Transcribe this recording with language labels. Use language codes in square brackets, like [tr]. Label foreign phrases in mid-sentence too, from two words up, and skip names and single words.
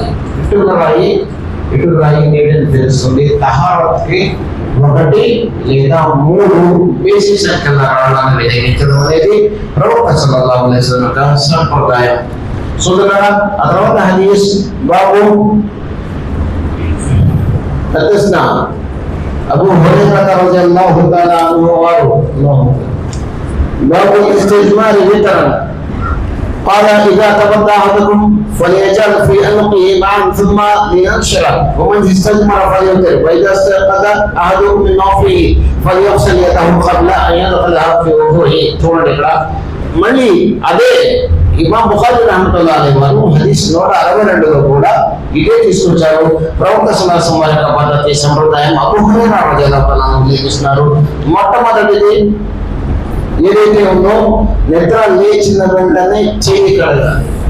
[te] ఇటుక రాయి నీటిని పీల్చుతుంది. తహారత్కి 1 లేదా 3 బేసి సంఖ్యల రాళ్ళను వినియోగించడం అనేది ప్రవక్త [ar] صلى الله عليه وسلم [te] యొక్క సంప్రదాయం. చూడగా ఆ తర్వాత హదీస్ బాబు [ar] حدثنا أبو هريرة رضي الله تعالى عنه باب الاستجمار وترا قال إذا توضأ أحدكم فليجعل في عنقه معا ثم لينشره ومن استجمر فليوتر وإذا استيقظ أحدكم من نومه فليغسل يده قبل أن يدخلها في وضوءه. [te] చూడండి ఇక్కడ మళ్ళీ అదే ఇమాం బుఖారీ [ar] رحمة الله عليه [te] వారు హదీస్ 162లో కూడా ఇదే తీసుకొచ్చారు. ప్రవక్త [ar] صلى الله عليه وسلم [te] యొక్క పద్ధతి సంప్రదాయం అబూ హురైరా [ar] رضي الله عنه [te] ఉల్లేఖిస్తున్నారు. మొట్టమొదటిది ఏదైతే ఉందో, నిద్ర లేచిన వెంటనే చెయ్యి కడగాలి.